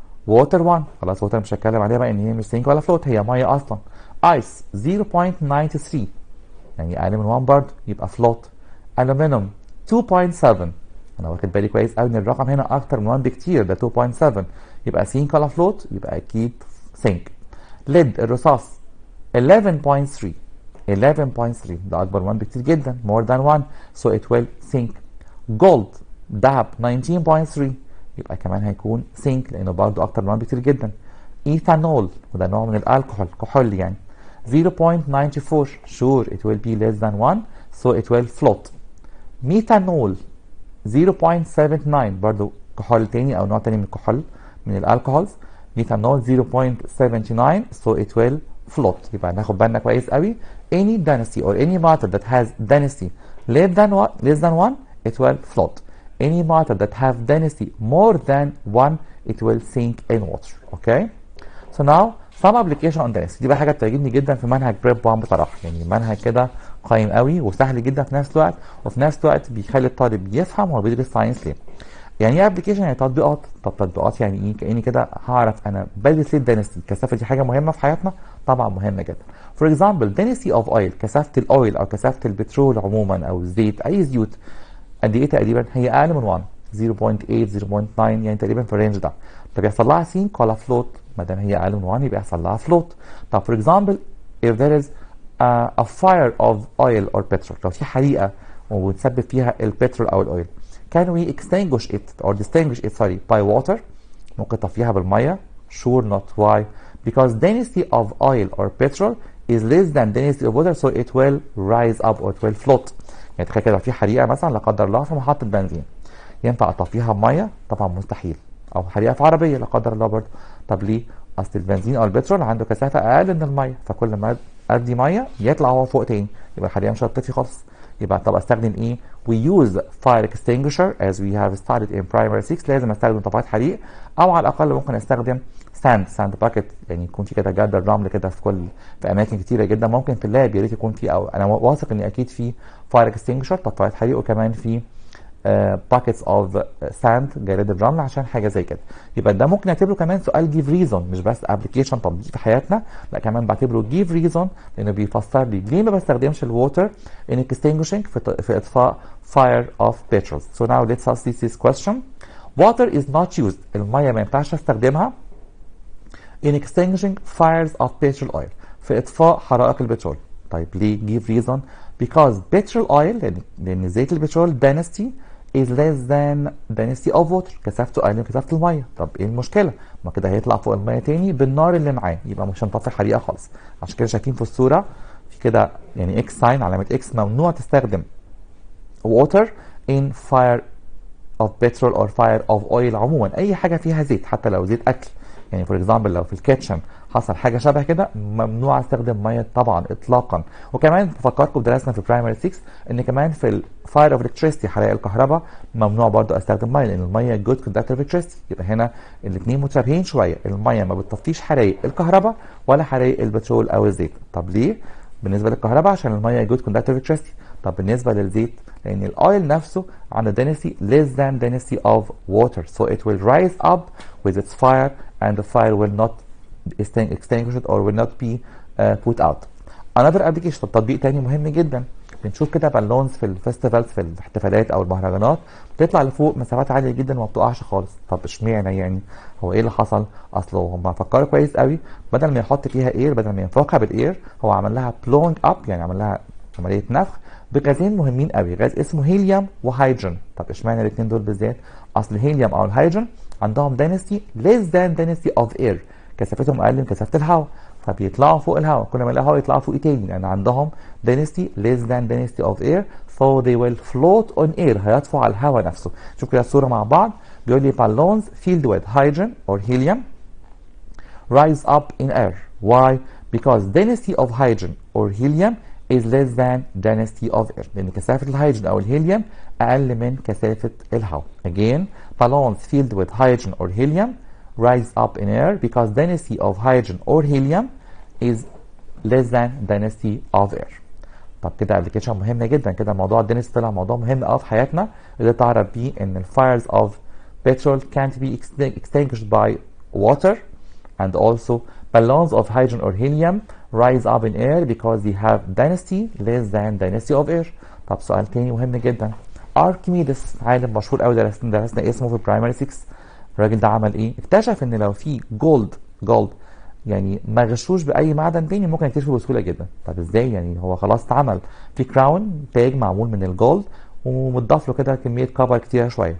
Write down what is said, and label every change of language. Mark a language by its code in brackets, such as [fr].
[ar] water 1 خلاص water مش هتكلم عليها بقى ان هي مش sink ولا float هي ميه اصلا. ice 0.93 يعني اقل من 1 برضه يبقى float. aluminum 2.7 انا واخد بالي كويس قوي ان الرقم هنا اكتر من 1 بكتير ده 2.7 يبقى sink ولا float يبقى اكيد sink. [en] lead [ar] الرصاص 11.3 ده اكبر من 1 بكتير جدا [en] more than 1 so it will sink. [ar] gold ذهب 19.3 يبقى كمان هيكون sink لانه برضه اكتر من 1 بكتير جدا. ايثانول وده نوع من الالكحول كحول يعني [en] 0.94 sure it will be less than 1 so it will float. [ar] ميثانول 0.79 برضو كحول تاني او نوع تاني من الكحول من الالكحولز. [en] Methanol 0.79 so it will float. [ar] يبقى ناخد بالنا كويس قوي [en] any density or any matter that has density less than 1 it will float. any matter that have density more than 1 it will sink in water. Okay, so now some application on density. [ar] دي بقى حاجه بتعجبني جدا في منهج بريب 1 بصراحه يعني منهج كده قيم قوي وسهل جدا في نفس الوقت وفي نفس الوقت بيخلي الطالب يفهم هو بيدرس ساينس ليه. يعني ايه ابلكيشن؟ يعني تطبيقات. طب تطبيقات يعني ايه؟ كاني كده هعرف انا بدرس ليه الدنسيتي. الكثافه دي حاجه مهمه في حياتنا طبعا مهمه جدا. فور اكزامبل density اوف اويل كثافه الاويل او كثافه البترول عموما او الزيت اي زيوت قد ايه تقريبا؟ هي اقل من 1 0.8 0.9 يعني تقريبا في الرينج ده. طب يحصل لها سينك ولا فلوت؟ ما دام هي اقل من 1 يبقى يحصل لها فلوت. [en] طب for example if there is a fire of oil or petrol [ar] لو في حريقه ونسبب فيها البترول او الاويل. [en] Can we extinguish it or distinguish it by water؟ [ar] ممكن تطفيها بالميه. [en] Sure not. Why؟ Because density of oil or petrol is less than density of water, so it will rise up or it will float. [ar] يعني تخيل كده في حريقه مثلا لا قدر الله في محطه بنزين، ينفع اطفيها بميه؟ طبعا مستحيل. او حريقه في عربيه لا قدر الله برضه. طب ليه؟ اصل البنزين او البترول عنده كثافه اقل من الميه، فكل ما ادي ميه يطلع هو فوق تاني، يبقى الحريقه مش هتطفي خالص. يبقى طب استخدم ايه؟ [en] we use fire extinguisher as we have studied in primary 6. [ar] لازم استخدم طفايات حريق، او على الاقل ممكن استخدم ساند باكيت، يعني يكون في كده جردل رمل كده في اماكن كتيره جدا. ممكن في اللاب يا ريت يكون في، او انا واثق ان اكيد في فاير اكستنجشر طفايات حريق، وكمان في باكيتس اوف ساند جراد الرمل عشان حاجه زي كده. يبقى ده ممكن نعتبره كمان سؤال جيف ريزون، مش بس ابلكيشن تطبيق في حياتنا، لا كمان بعتبره جيف ريزون لانه بيفسر لي ليه ما بستخدمش الووتر ان اكستنجشنج في اطفاء fire of petrol. [en] So now let's ask this question. Water is not used. [ar] الميه ما ينفعش استخدمها [en] in extinguishing fires of petrol oil [ar] في اطفاء حرائق البترول. طيب ليه؟ [en] give reason. Because petrol oil [ar] لان زيت البترول [en] density is less than density of water، [ar] كثافته اقل من كثافه الميه. طب ايه المشكله؟ ما كده هيطلع فوق الميه تاني بالنار اللي معاه، يبقى مش هنطفي حريقه خالص. عشان كده شايفين في الصوره في كده يعني اكس ساين، علامه اكس، ممنوع تستخدم [en] water in fire of petrol or fire of oil. [ar] عموما اي حاجه فيها زيت، حتى لو زيت اكل، يعني فور اكزامبل لو في الكيتشن حصل حاجه شبه كده ممنوع استخدم ميه طبعا اطلاقا. وكمان بفكركم درسنا في برايمري 6 ان كمان في الفاير اوف الكتريستي حرائق الكهرباء ممنوع برضو استخدم ميه، لان الميه جود كوندكتور اوف الكتريستي. يبقى هنا الاثنين متشابهين شويه، الميه ما بتطفيش حرائق الكهرباء ولا حرائق البترول او الزيت. طب ليه؟ بالنسبه للكهرباء عشان الميه جود كوندكتور اوف الكتريستي. طب بالنسبه للزيت لان الاويل نفسه عنده [en] density less than density of water, so it will rise up with its fire and the fire will not extinguish it or will not be put out. another application، [ar] تطبيق تاني مهم جدا، بنشوف كده بالونز في الفيستيفالز في الاحتفالات او المهرجانات بتطلع لفوق مسافات عاليه جدا وما بتقعش خالص. طب اشمعنى يعني؟ هو ايه اللي حصل؟ اصله هم فكروا كويس قوي، بدل ما يحط فيها اير، بدل ما ينفخها بالاير، هو عمل لها بلونج اب، يعني عمل لها عمليه نفخ بغازين مهمين قوي، غاز اسمه هيليوم وهيدروجين. طب اشمعنى الاثنين دول بالذات؟ اصل الهيليوم او الهيدروجين عندهم [en] density less than density of air، [ar] كثافتهم اقل من كثافه الهواء، فبيطلعوا فوق الهواء. كل ما الهواء يطلعوا فوق تاني لان عندهم [en] density less than density of air، so they will float on air، [ar] هيطفوا على الهواء نفسه. شوف كده الصوره مع بعض، بيقول لي [en] balloons filled with hydrogen or helium rise up in air. Why? Because density of hydrogen or helium is less than density of air، [ar] لأن كثافة الهيدروجين أو الهيليوم أقل من كثافة الهواء. [en] Again, balloons filled with hydrogen or helium rise up in air because density of hydrogen or helium is less than density of air. [ar] طب كده ابلكيشن مهمة جدا، كده موضوع الدنسيتي طلع موضوع مهم قوي في حياتنا، اللي تعرف بيه إن ال [en] fires of petrol can't be extinguished by water, and also balloons of hydrogen or helium rise up in air because they have density less than density of air. [ar] طب سؤال تاني مهم جدا، اركيميدس عالم مشهور قوي درسنا اسمه في برايمري 6. الراجل ده عمل ايه؟ اكتشف ان لو في جولد يعني ما غشوش باي معدن تاني ممكن يكتشفه بسهوله جدا. طب ازاي يعني؟ هو خلاص اتعمل في كراون تاج معمول من الجولد ومضاف له كده كميه كفر كتيره شويه.